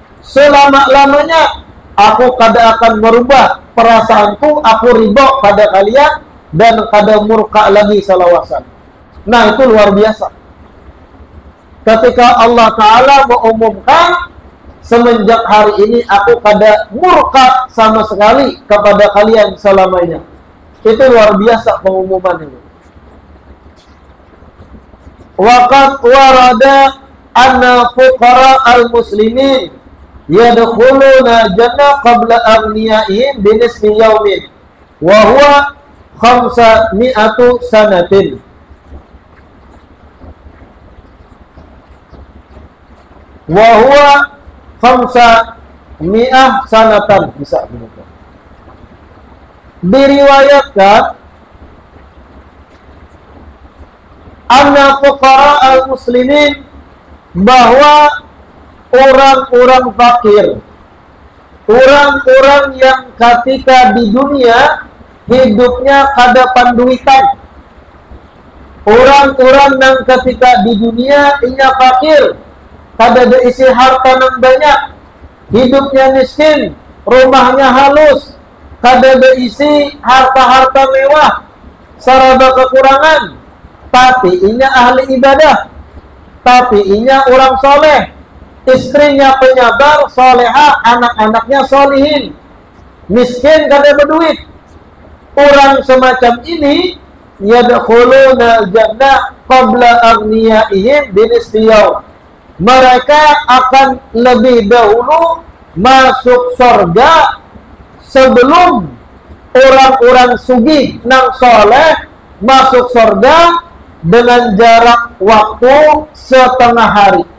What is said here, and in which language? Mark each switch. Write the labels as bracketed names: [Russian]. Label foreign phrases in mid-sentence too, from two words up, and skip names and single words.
[Banjar] Selama-lamanya aku kada akan merubah perasaanku, aku ridho pada kalian dan kada murka lagi salawasan. Nah, itu luar biasa. Ketika Allah Ta'ala mengumumkan, semenjak hari ini aku kada murka sama sekali kepada kalian selamanya. Itu luar biasa pengumuman ini. [Arabic] وقد ورد أن فقراء المسلمين يدخلون جنة قبل أغنيائهم بنصف يوم وهو 500 سنة. وهو 500 سنة. [Banjar] Bisa begitu. Diriwayatkan [Arabic] أن فقراء المسلمين, [Banjar] bahwa orang-orang fakir, orang-orang yang ketika di dunia hidupnya kada panduitan, orang-orang yang ketika di dunia inya fakir, kada ada isi harta nang banyak, hidupnya miskin, rumahnya halus, kada ada isi harta-harta mewah, saraba kekurangan, tapi inya ahli ibadah, tapi inya orang soleh, istrinya penyabar, soleha, anak-anaknya solihin, miskin kada berduit. Orang semacam ini [Arabic] يدخلون جنة قبل أغنيائهم بنصف يوم. [Banjar] Mereka akan lebih dahulu masuk surga sebelum orang-orang sugih nang soleh masuk surga dengan jarak waktu setengah hari.